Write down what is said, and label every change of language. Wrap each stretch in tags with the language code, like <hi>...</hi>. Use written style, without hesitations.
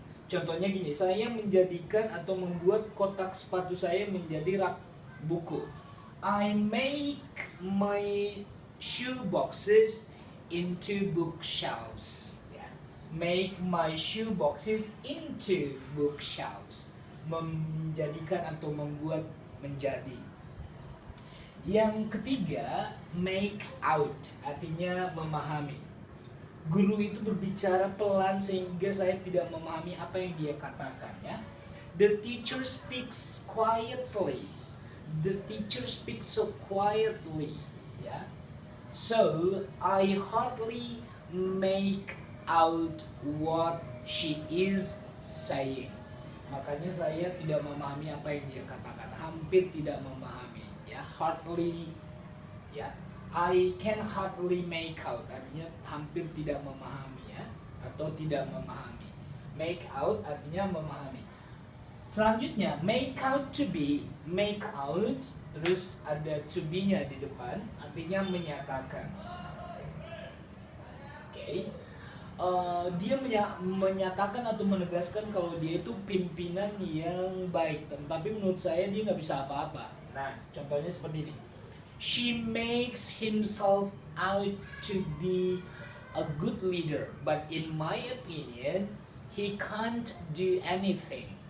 <id>Contohnya gini, saya menjadikan atau membuat kotak sepatu saya menjadi rak buku.</id> <en>I make my shoe boxes into bookshelves. Make my shoe boxes into bookshelves.</en> <id>Menjadikan atau membuat menjadi. Yang ketiga,</id> <en>make out</en> <id>artinya memahami. Guru itu berbicara pelan sehingga saya tidak memahami apa yang dia katakan, ya.</id> <en>The teacher speaks quietly. The teacher speaks so quietly, ya. So I hardly make out what she is saying.</en> <id>Makanya saya tidak memahami apa yang dia katakan, hampir tidak memahami, ya.</id> <en>Hardly,</en> <id>ya.</id> <en>I can hardly make out</en> <id>artinya hampir tidak memahami, ya, atau tidak memahami.</id> <en>Make out</en> <id>artinya memahami. Selanjutnya,</id> <en>make out to be. Make out</en> <id>terus ada</id> <en>to be-nya</en> <id>di depan, artinya menyatakan. Oke. Dia menyatakan atau menegaskan kalau dia itu pimpinan yang baik, tapi menurut saya dia nggak bisa apa-apa. Nah, contohnya seperti ini.</id> <en>She makes himself out to be a good leader, but in my opinion, he can't do anything.</en>